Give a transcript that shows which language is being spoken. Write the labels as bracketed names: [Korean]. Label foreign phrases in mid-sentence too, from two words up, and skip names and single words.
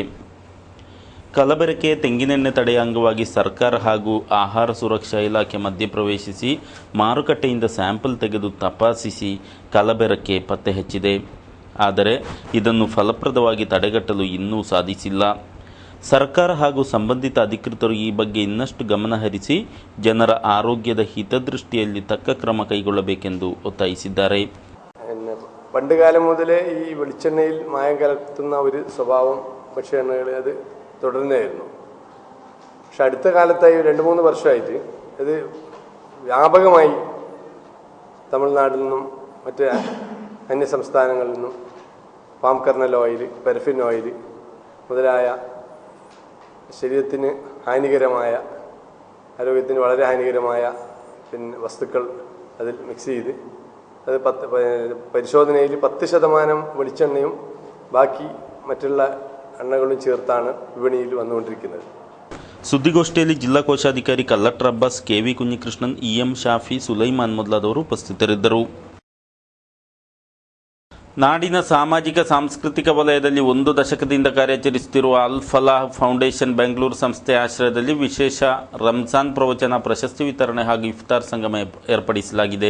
[Kannada] ಕಲಬೆರಕೆ ತೆಂಗಿನೆಣ್ಣೆ ತಡೆಯ ಅಂಗವಾಗಿ ಸರ್ಕಾರ ಹಾಗೂ ಆಹಾರ ಸುರಕ್ಷಾ ಇಲಾಖೆ ಮಧ್ಯಪ್ರವೇಶಿಸಿ ಮಾರುಕಟ್ಟೆಯಿಂದ ಸ್ಯಾಂಪಲ್ ತೆಗೆದು ತಪಾಸಿಸಿ ಕಲಬೆರಕೆ ಪತ್ತೆ ಹಚ್ಚಿದೆ. ಆದರೆ ಇದನ್ನು ಫಲಪ್ರದವಾಗಿ ತಡೆಗಟ್ಟಲು ಇನ್ನೂ ಸಾಧಿಸಿಲ್ಲ. ಸರ್ಕಾರ ಹಾಗೂ ಸಂಬಂಧಿತ ಅಧಿಕೃತರು ಈ ಬಗ್ಗೆ ಇನ್ನಷ್ಟು ಗಮನಹರಿಸಿ ಜನರ ಆರೋಗ್ಯದ ಹಿತದೃಷ್ಟಿಯಲ್ಲಿ ತಕ್ಕ ಕ್ರಮ ಕೈಗೊಳ್ಳಬೇಕೆಂದು ಒತ್ತಾಯಿಸಿದ್ದಾರೆ. [Malayalam] പണ്ടുകാലം മുതലേ ഈ വെളിച്ചെണ്ണയിൽ മായം കലർത്തുന്ന ഒരു സ്വഭാവം ഭക്ഷ്യ അത് തുടരുന്നതായിരുന്നു. പക്ഷെ അടുത്ത കാലത്തായി 2-3 വർഷമായിട്ട് ഇത് വ്യാപകമായി തമിഴ്നാട്ടിൽ നിന്നും മറ്റ് അന്യ സംസ്ഥാനങ്ങളിൽ നിന്നും പാം കർണൽ ഓയിൽ, പാരഫിൻ ഓയിൽ മുതലായ ശരീരത്തിന് ഹാനികരമായ, ആരോഗ്യത്തിന് വളരെ ഹാനികരമായ വസ്തുക്കൾ അതിൽ മിക്സ് ചെയ്ത് അത് പരിശോധനയിൽ 10% വെളിച്ചെണ്ണയും ബാക്കി മറ്റുള്ള എണ്ണകളും ചേർത്താണ് വിപണിയിൽ വന്നുകൊണ്ടിരിക്കുന്നത്. [Kannada] ಸುದ್ದಿಗೋಷ್ಠಿಯಲ್ಲಿ ಜಿಲ್ಲಾ ಕೋಶಾಧಿಕಾರಿ ಕಲ್ಲಟ್ರ ಅಬ್ಬಾಸ್, ಕೆವಿ ಕುഞ്ഞിಕೃಷ್ಣನ್, ಇಎಂ ಶಾಫಿ, ಸುಲೈಮಾನ್ ಮೊದಲಾದವರು ಉಪಸ್ಥಿತರಿದ್ದರು. ನಾಡಿನ ಸಾಮಾಜಿಕ ಸಾಂಸ್ಕೃತಿಕ ವಲಯದಲ್ಲಿ 1 ದಶಕದಿಂದ ಕಾರ್ಯಾಚರಿಸುತ್ತಿರುವ ಅಲ್ ಫಲಾಹ್ ಫೌಂಡೇಶನ್ ಬೆಂಗಳೂರು ಸಂಸ್ಥೆ ಆಶ್ರಯದಲ್ಲಿ ವಿಶೇಷ ರಂಜಾನ್ ಪ್ರವಚನ, ಪ್ರಶಸ್ತಿ ವಿತರಣೆ ಹಾಗೂ ಇಫ್ತಾರ್ ಸಂಗಮ ಏರ್ಪಡಿಸಲಾಗಿದೆ.